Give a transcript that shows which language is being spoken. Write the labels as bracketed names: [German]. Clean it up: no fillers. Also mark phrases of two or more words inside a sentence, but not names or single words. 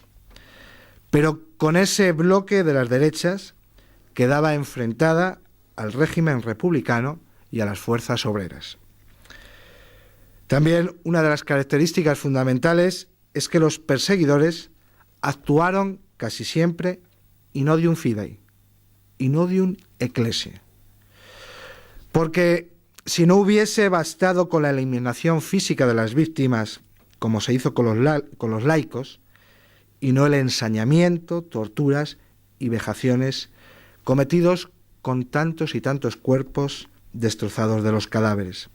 [Spanish] Pero con ese bloque de las derechas quedaba enfrentada al régimen republicano y a las fuerzas obreras. También una de las características fundamentales es que los perseguidores actuaron casi siempre [Latin] in odium fidei, in odium ecclesiae. [Spanish] Porque si no hubiese bastado con la eliminación física de las víctimas, como se hizo con los laicos, y no el ensañamiento, torturas y vejaciones cometidos con tantos y tantos cuerpos destrozados de los cadáveres.